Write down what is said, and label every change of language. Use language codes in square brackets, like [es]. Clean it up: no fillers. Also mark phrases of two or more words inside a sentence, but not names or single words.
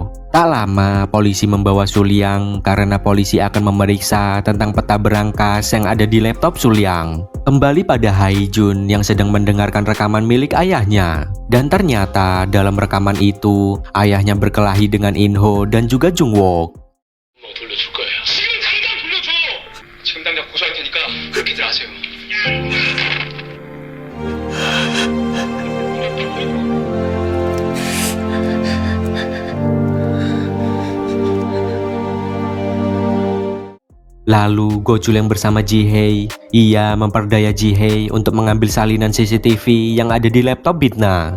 [id] Tak lama, polisi membawa Sulyang karena polisi akan memeriksa tentang peta berangkas yang ada di laptop Sulyang. Kembali pada Haijun yang sedang mendengarkan rekaman milik ayahnya. Dan ternyata dalam rekaman itu, ayahnya berkelahi dengan Inho dan juga Jungwook. [ko] 돌려줄 거예요. 지금 당장 돌려줘. 지금 당장 고소할 테니까 그렇게들 하세요. [id] Lalu Gochul yang bersama Jihye, ia memperdaya Jihye untuk mengambil salinan CCTV yang ada di laptop Bitna.